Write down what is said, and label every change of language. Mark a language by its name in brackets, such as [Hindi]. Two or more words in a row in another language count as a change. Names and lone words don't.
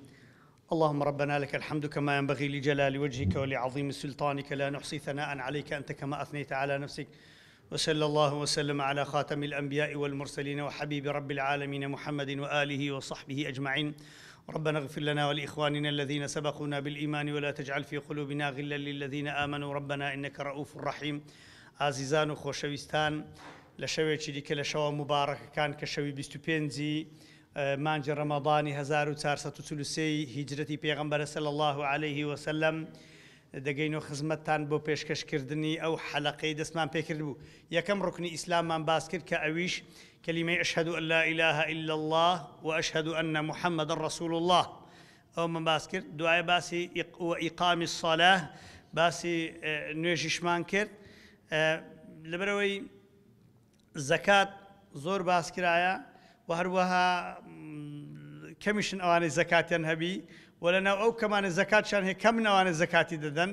[Arabic] اللهم ربنا لك الحمد كما ينبغي لجلال وجهك ولعظيم سلطانك، لا نحصي ثناء عليك أنت كما أثنيت على نفسك. وصلى الله وسلم على خاتم الأنبياء والمرسلين وحبيب رب العالمين محمد وآله وصحبه أجمعين. ربنا اغفر لنا ولإخواننا الذين سبقونا بالإيمان ولا تجعل في قلوبنا غلا للذين آمنوا ربنا إنك رؤوف رحيم. [Central Kurdish] عزيزان وخوشويستان، لشوێکی دیکە لە شەوە مبارەکەکان کە شەوی 25 مانجی ڕەمەضانی 1443 هیجرەتی پێغەمبەر [Arabic] صلی الله عليه وسلم [Central Kurdish] دەگەینەوە خزمەتتان بۆ پێشکەشکردنی ئەو حەلەقەی دەستمان پێکرد بوو. یەکەم ڕوکنی ئیسلاممان باس کرد کە ئەویش کەلیمەی [Arabic] ئەشهەدو ئەن لا إله إلا الله وأشهد أن محمدا رسول الله [Central Kurdish] ئەو من باس کرد. دوایە باسی [Arabic] ئیقامی الصلاة، [Central Kurdish] باسی نوێژیشمان کرد. لەبەرەوەی زەکات زۆر باس کرایە و هەروەها کەمیشن ئەوانەی زەکاتیان هەبی و لەناو ئەو کەمانە زەکاتیان هەیە کەم ئەوانە زەکاتی دەدەن.